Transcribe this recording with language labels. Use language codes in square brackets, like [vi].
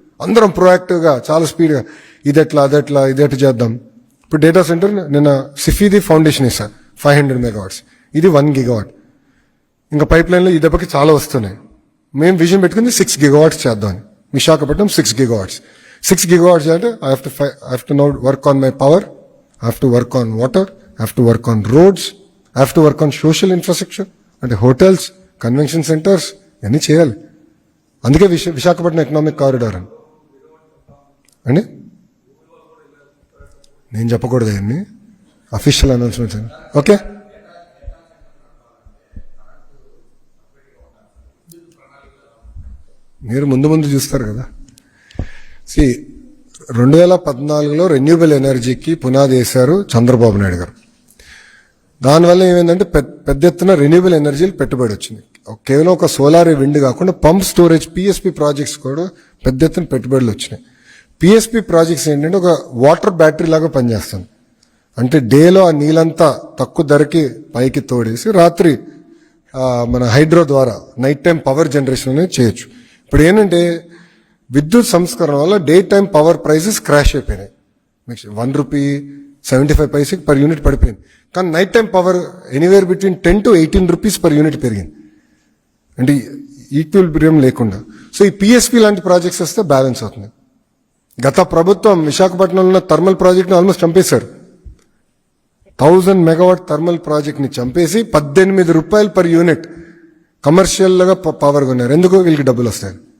[te] అందరం ప్రొయాక్టివ్గా చాలా స్పీడ్గా ఇదెట్లా అదెట్లా ఇదెట్లా చేద్దాం. ఇప్పుడు డేటా సెంటర్ నిన్న సిఫీది ఫౌండేషన్ ఇస్తాను 500 megawatts, ఇది 1 gigawatt. ఇంకా పైప్ లైన్లో ఈ దెబ్బకి చాలా వస్తున్నాయి. మేము విజన్ పెట్టుకుంది 6 gigawatts చేద్దామని. విశాఖపట్నం 6 gigawatts. [en] 6 gigawatts అంటే I have to now work on my power, I have to work on water, I have to work on roads, I have to work on social infrastructure [te] అంటే hotels, convention centres ఇవన్నీ చేయాలి. అందుకే Visakhapatnam economic corridor అండి. నేను చెప్పకూడదు అవన్నీ, official announcements అండి. Okay, మీరు ముందు చూస్తారు కదా. 2014లో రెన్యూబుల్ ఎనర్జీకి పునాది వేశారు చంద్రబాబు నాయుడు గారు. దానివల్ల ఏమైందంటే పెద్ద ఎత్తున రెన్యూబుల్ ఎనర్జీలు పెట్టుబడి వచ్చింది. కేవలం ఒక సోలార్ విండ్ కాకుండా పంప్ స్టోరేజ్ పిఎస్పి ప్రాజెక్ట్స్ కూడా పెద్ద ఎత్తున పెట్టుబడులు వచ్చినాయి. పిఎస్పి ప్రాజెక్ట్స్ ఏంటంటే ఒక వాటర్ బ్యాటరీ లాగా పనిచేస్తుంది. అంటే డేలో ఆ నీళ్ళంతా తక్కువ ధరకి పైకి తోడేసి రాత్రి మన హైడ్రో ద్వారా నైట్ టైం పవర్ జనరేషన్ అనేది చేయొచ్చు. ఇప్పుడు ఏంటంటే విద్యుత్ సంస్కరణ వల్ల day time power prices crash అయిపోయినాయి. ₹1.75 per unit పడిపోయింది. కానీ night time power [en] anywhere between 10 to 18 rupees per unit [te] పెరిగింది. అంటే ఈక్విలిబ్రియం లేకుండా. సో ఈ పిఎస్పి లాంటి ప్రాజెక్ట్స్ వస్తే బ్యాలెన్స్ అవుతుంది. గత ప్రభుత్వం విశాఖపట్నంలో ఉన్న థర్మల్ ప్రాజెక్ట్ని ఆల్మోస్ట్ చంపేశారు. 1000 megawatt థర్మల్ ప్రాజెక్ట్ని చంపేసి ₹18 per unit కమర్షియల్గా పవర్ కొన్నారు. ఎందుకు? వీళ్ళకి డబ్బులు వస్తాయి.